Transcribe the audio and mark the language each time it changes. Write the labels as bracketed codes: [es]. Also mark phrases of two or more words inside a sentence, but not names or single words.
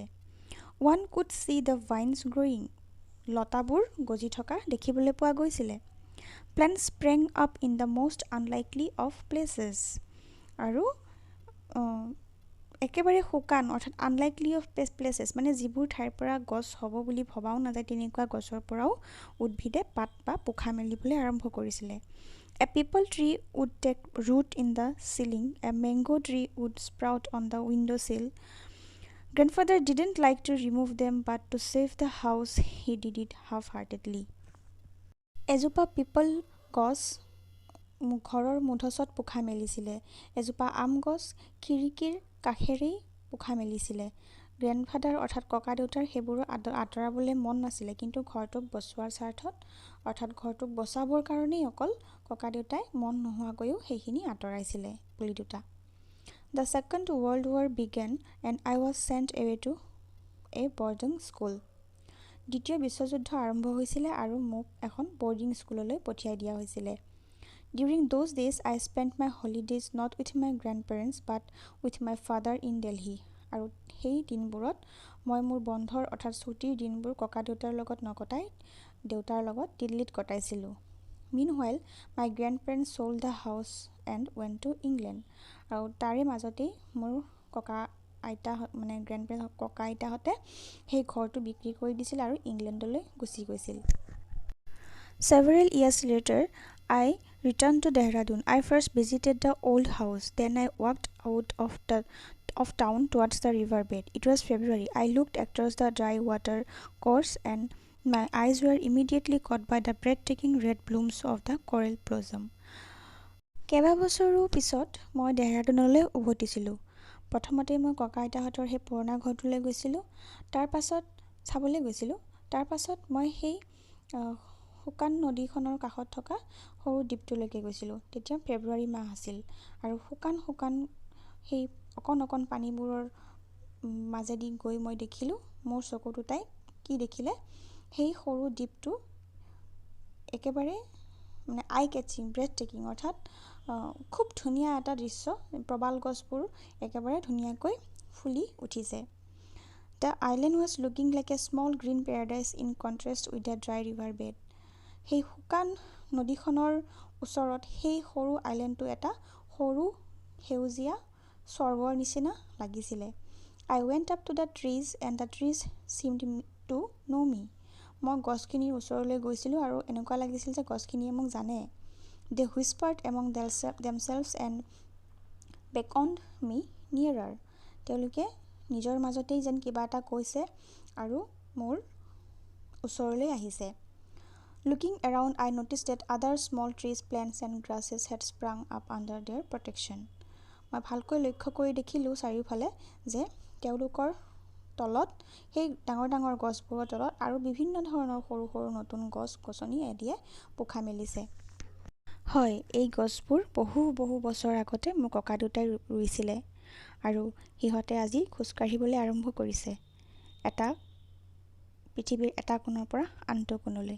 [en] One could see the vines growing. [as] লতাবোৰ গজি থকা দেখিবলৈ পোৱা গৈছিলে। [en] Plants sprang up in the most unlikely of places. [as] আৰু একেবাৰে শুকান অৰ্থাৎ [en] unlikely of places, [as] মানে যিবোৰ ঠাইৰ পৰা গছ হ'ব বুলি ভবাও নাযায় তেনেকুৱা গছৰ পৰাও উদ্ভিদে পাত বা পোখা মেলিবলৈ আৰম্ভ কৰিছিলে। [en] A people tree would take root in the ceiling. A mango tree would sprout on the window sill. Grandfather didn't like to remove them, but to save the house, he did it half-heartedly. [as] এজোপা পিপল গছ ঘৰৰ মূধচত পোখা মেলিছিলে। এজোপা আম গছ খিৰিকীৰ কাষেৰেই পোখা মেলিছিলে। গ্ৰেণ্ডফাদাৰ অৰ্থাৎ ককাদেউতাৰ সেইবোৰ আঁতৰাবলৈ মন নাছিলে, কিন্তু ঘৰটোক বচোৱাৰ স্বাৰ্থত অৰ্থাৎ ঘৰটোক বচাবৰ কাৰণেই অকল ককাদেউতাই মন নোহোৱাকৈও সেইখিনি আঁতৰাইছিলে পুলি দুটা। [en] The Second World War began and I was sent away to a boarding school. [as] দ্বিতীয় বিশ্বযুদ্ধ আৰম্ভ হৈছিলে আৰু মোক এখন boarding স্কুললৈ পঠিয়াই দিয়া হৈছিলে. [en] During those days, I spent my holidays not with my grandparents but with my father in Delhi. [as] আৰু সেই দিনবোৰত মই মোৰ বন্ধৰ অৰ্থাৎ ছুটিৰ দিনবোৰ ককা দেউতাৰ লগত নকটাই দেউতাৰ লগত দিল্লীত কটাইছিলোঁ. [en] Meanwhile, my grandparents sold the house and went to England. [as] আৰু তাৰে মাজতেই মোৰ ককা আইতাহঁতে সেই ঘৰটো বিক্ৰী কৰি দিছিল আৰু ইংলেণ্ডলৈ গুচি গৈছিল. [en] Several years later, I returned to Dehradun. I first visited the old house. Then I walked out of town towards the river bed. It was February. I looked across the dry water course and my eyes were immediately caught by the breathtaking red blooms of the coral blossom. [as] কেইবাবছৰো পিছত মই দেহৰাদুনলৈ উভতিছিলোঁ. প্ৰথমতে মই ককা আইতাহঁতৰ সেই পুৰণা ঘৰটোলৈ গৈছিলোঁ. তাৰ পাছত মই সেই শুকান নদীখনৰ কাষত থকা সৰু দ্বীপটোলৈকে গৈছিলোঁ. তেতিয়া ফেব্ৰুৱাৰী মাহ আছিল আৰু শুকান সেই অকণ পানীবোৰৰ মাজেদি গৈ মই দেখিলোঁ মোৰ চকু দুটাই কি দেখিলে সেই সৰু দ্বীপটো একেবাৰে [en] eye catching breathtaking [as] অৰ্থাৎ খুব ধুনীয়া এটা দৃশ্য. প্ৰবাল গছবোৰ একেবাৰে ধুনীয়াকৈ ফুলি উঠিছে. [en] The island was looking like a small green paradise in contrast with the dry river bed. [as] সেই শুকান নদীখনৰ ওচৰত সেই সৰু আইলেণ্ডটো এটা সৰু সেউজীয়া স্বৰ্গৰ নিচিনা লাগিছিলে. [en] I went up to the trees and the trees seemed to know me. [as] মই গছখিনিৰ ওচৰলৈ গৈছিলোঁ আৰু এনেকুৱা লাগিছিল যে গছখিনিয়ে মোক জানে. [en] They whispered among themselves and beckoned me nearer. [as] তেওঁলোকে নিজৰ মাজতেই যেন কিবা এটা কৈছে আৰু মোৰ ওচৰলৈ আহিছে. [en] Looking around, I noticed that other small trees, plants and grasses had sprung up under their protection. [as] মই ভালকৈ লক্ষ্য কৰি দেখিলোঁ চাৰিওফালে যে তেওঁলোকৰ তলত সেই ডাঙৰ গছবোৰৰ তলত আৰু বিভিন্ন ধৰণৰ সৰু নতুন গছ-গছনি আদিয়ে পোখা মেলিছে. হয়, এই গছবোৰ বহু বছৰ আগতে মোৰ ককা দেউতাই ৰুইছিলে আৰু সিহঁতে আজি খোজকাঢ়িবলৈ আৰম্ভ কৰিছে পৃথিৱীৰ এটা কোণৰ পৰা আনটো কোণলৈ.